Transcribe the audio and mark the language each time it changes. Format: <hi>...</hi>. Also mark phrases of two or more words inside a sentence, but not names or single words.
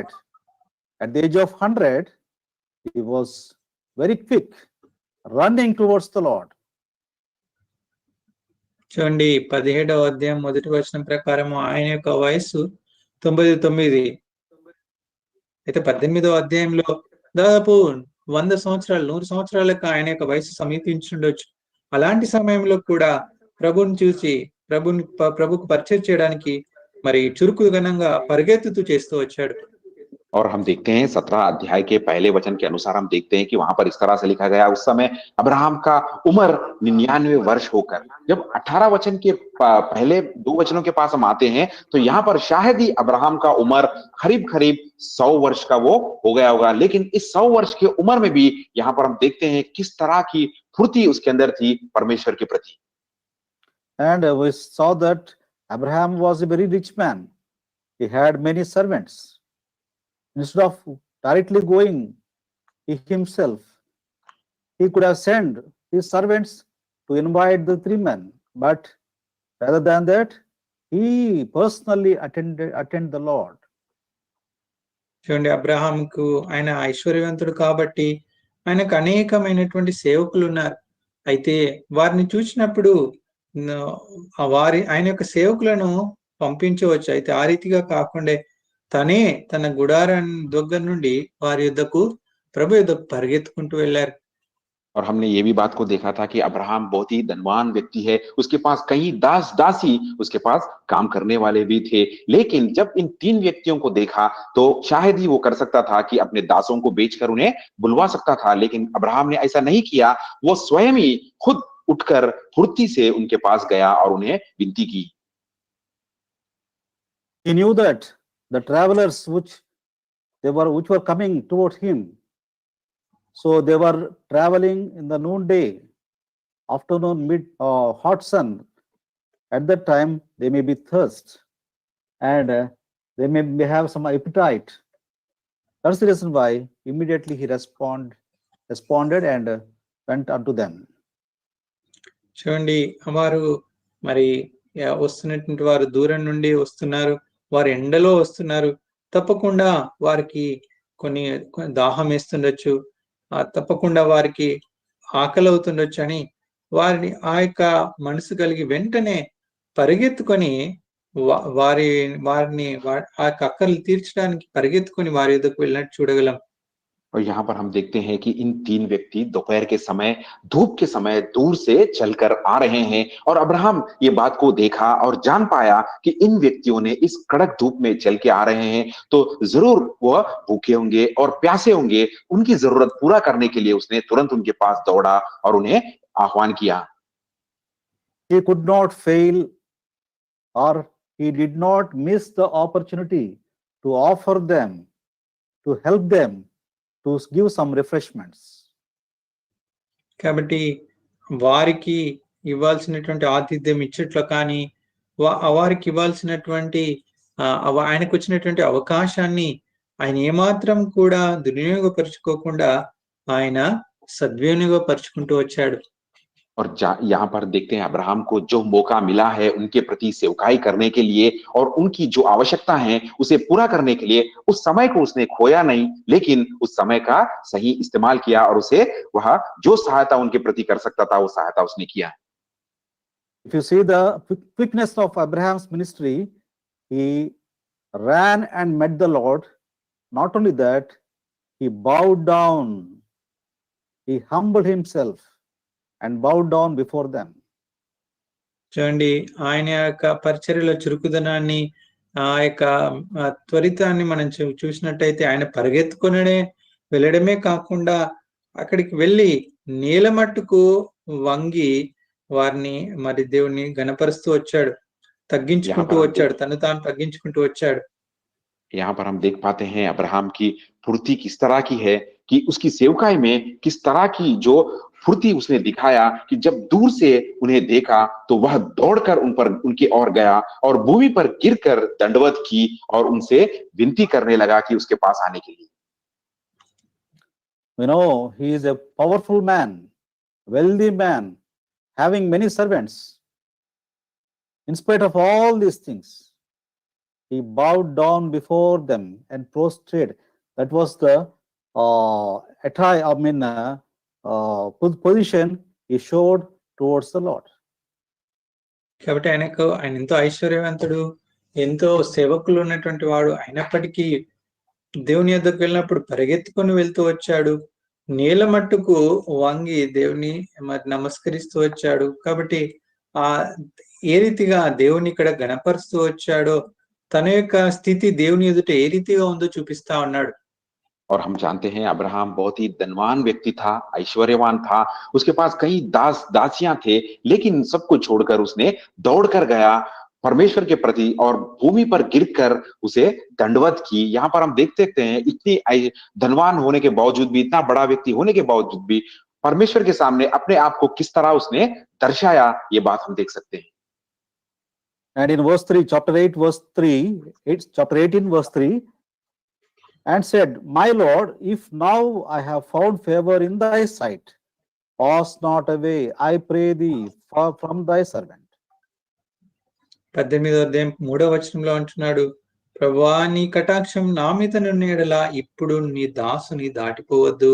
<en>At the age of 100 he was very quick, running towards the Lord.</en> <te>చూడండి 17వ అధ్యాయం మొదటి వచనం ప్రకారం ఆయన యొక్క వయస్సు 99. అయితే 18వ అధ్యాయంలో దాదాపు 100 సంవత్సరాలు 100 సంవత్సరాలకు ఆయన యొక్క వయసు సమీపించుండొచ్చు. అలాంటి సమయంలో కూడా ప్రభుని చూసి ప్రభుకు పరిచయం చేయడానికి మరి చురుకుదనంగా పరిగెత్తుతూ చేస్తూ వచ్చాడు.</te> <hi>और हम देखते हैं 17 अध्याय के पहले वचन के अनुसार हम देखते हैं कि वहां पर इस तरह से लिखा गया, उस समय अब्राहम का उम्र 99 वर्ष होकर, जब 18 वचन के पहले 2 वचनों के पास हम आते हैं तो यहाँ पर शायद ही अब्राहम का उम्र करीब 100 वर्ष का वो हो गया होगा, लेकिन इस 100 वर्ष की उम्र में भी यहाँ पर हम देखते हैं किस तरह की फुर्ती उसके अंदर थी परमेश्वर के प्रति.</hi> <en>And we saw that Abraham was a very rich man. He had many servants. Instead of directly going he himself, he could have sent his servants to invite the 3 men. But rather than that, he personally attend the Lord.</en> <te>చూడండి, అబ్రహాంకు ఆయన ఐశ్వర్యవంతుడు కాబట్టి ఆయనకు అనేకమైనటువంటి సేవకులు ఉన్నారు. అయితే వారిని చూసినప్పుడు ఆయన యొక్క సేవకులను పంపించవచ్చు. అయితే ఆ రీతిగా కాకుండా తనే తన గుడారాన్ని దగ్గర నుండి వారి యుద్ధకు ప్రభు యుద్ధకు పరిగెత్తుకుంటూ వెళ్ళారు.</te> <hi>और हमने ये भी बात को देखा था कि अब्राहम बहुत ही धनवान व्यक्ति है, उसके पास कई दास दासी उसके पास काम करने वाले भी थे, लेकिन जब इन 3 व्यक्तियों को देखा तो शायद ही वो कर सकता था कि अपने दासों को बेचकर उन्हें बुलवा सकता था, लेकिन अब्राहम ने ऐसा नहीं किया. वो स्वयं ही खुद उठकर फुर्ती से उनके पास गया और उन्हें विनती की.</hi> <en>He knew that the travelers which were coming toward him, so they were traveling in the noonday, afternoon, hot sun. At that time they may be thirst and they may have some appetite. That's the reason why immediately he responded and went unto them.</en> <te>చూడండి, వారు మరి వస్తున్నటువంటి వారు దూరం నుండి వస్తున్నారు, వారు ఎండలో వస్తున్నారు. తప్పకుండా వారికి కొన్ని దాహం వేస్తుండొచ్చు, తప్పకుండా వారికి ఆకలి అవుతుండొచ్చు అని వారిని ఆ యొక్క మనసు కలిగి వెంటనే పరిగెత్తుకొని వారిని ఆ యొక్క అక్కర్లు తీర్చడానికి పరిగెత్తుకొని వారి యొద్దకు వెళ్ళినట్టు చూడగలం.</te> <hi>और यहाँ पर हम देखते हैं कि इन 3 व्यक्ति दोपहर के समय, धूप के समय दूर से चलकर आ रहे हैं, और अब्राहम ये बात को देखा और जान पाया कि इन व्यक्तियों ने इस कड़क धूप में चल के आ रहे हैं तो जरूर वह भूखे होंगे और प्यासे होंगे. उनकी जरूरत पूरा करने के लिए उसने तुरंत उनके पास दौड़ा और उन्हें आह्वान किया.</hi> <en>He could not fail, or he did not miss the opportunity to offer them, to help them, to give some refreshments.</en> <te>కాబట్టి వారికి ఇవ్వాల్సినటువంటి ఆతిథ్యం ఇచ్చట్లో కానీ వారికి ఇవ్వాల్సినటువంటి ఆయనకు వచ్చినటువంటి అవకాశాన్ని ఆయన ఏమాత్రం కూడా దుర్వినియోగపరుచుకోకుండా ఆయన సద్వినియోగపరుచుకుంటూ వచ్చాడు.</te> <hi>और यहाँ पर देखते हैं अब्राहम को जो मौका मिला है उनके प्रति सेवकाई करने के लिए और उनकी जो आवश्यकता है उसे पूरा करने के लिए, उस समय को उसने खोया नहीं, लेकिन उस समय का सही इस्तेमाल किया और उसे वह जो सहायता उनके प्रति कर सकता था वो सहायता उसने किया.</hi> <en>If you see the quickness of Abraham's ministry, he ran and met the Lord. Not only that, he bowed down, he humbled himself and bowed down before them.</en> <te>చూడండి, ఆయన యొక్క పరిచర్యలో చురుకుదనాన్ని, ఆ యొక్క త్వరితాన్ని మనం చూసినట్టయితే ఆయన పరిగెత్తుకునే వెళ్ళడమే కాకుండా అక్కడికి వెళ్ళి నేల మట్టుకు వంగి వారిని మరి దేవుణ్ణి గణపరుస్తూ వచ్చాడు, తగ్గించుకుంటూ వచ్చాడు, తను తాను తగ్గించుకుంటూ వచ్చాడు.</te> <hi>यहाँ पर हम देख पाते हैं अब्राहम की फुर्ती किस तरह की है, कि उसकी सेवकाई में किस तरह की जो फुर्ती उसने दिखाया कि जब दूर से उन्हें देखा तो वह दौड़कर उनकी ओर गया और भूमि पर गिरकर दंडवत की और उनसे विनती करने लगा कि उसके पास आने के लिए.</hi> <en>You know, he is a powerful man, wealthy man, having many servants. In spite of all these things, he bowed down before them and prostrated. That was the position he showed towards the Lord.</en> <te>కాబట్టి ఆయన ఎంతో ఐశ్వర్యవంతుడు, ఎంతో సేవకులు ఉన్నటువంటి వాడు అయినప్పటికీ దేవుని యొద్దకు వెళ్ళినప్పుడు పరిగెత్తుకొని వెళ్తూ వచ్చాడు. నేల మట్టుకు వంగి దేవుని మరి నమస్కరిస్తూ వచ్చాడు. కాబట్టి ఏ రీతిగా దేవుని ఇక్కడ గణపరుస్తూ వచ్చాడో, తన యొక్క స్థితి దేవుని ఎదుట ఏ రీతిగా ఉందో చూపిస్తా ఉన్నాడు.</te> <hi>और हम जानते हैं अब्राहम बहुत ही धनवान व्यक्ति था, ऐश्वर्यवान था, उसके पास कई दासियां थे, लेकिन सबको छोड़कर उसने दौड़कर गया परमेश्वर के प्रति और भूमि पर गिरकर उसे दंडवत की। यहाँ पर हम देख सकते हैं इतनी धनवान होने के बावजूद भी, इतना बड़ा व्यक्ति होने के बावजूद भी परमेश्वर के सामने अपने आप को किस तरह उसने दर्शाया, ये बात हम देख सकते हैं।</hi> <en>And in verse 3, chapter 18 verse 3, and said, My Lord, if now I have found favor in thy sight, pass not away, I pray thee, from thy servant.</en> <te>18వ అధ్యాయం 3వ వచనంలో అంటున్నాడు, ప్రభువా నీ కటాక్షం నా మీద నున్న ఎడల ఇప్పుడు నీ దాసుని దాటిపోవద్దు.</te>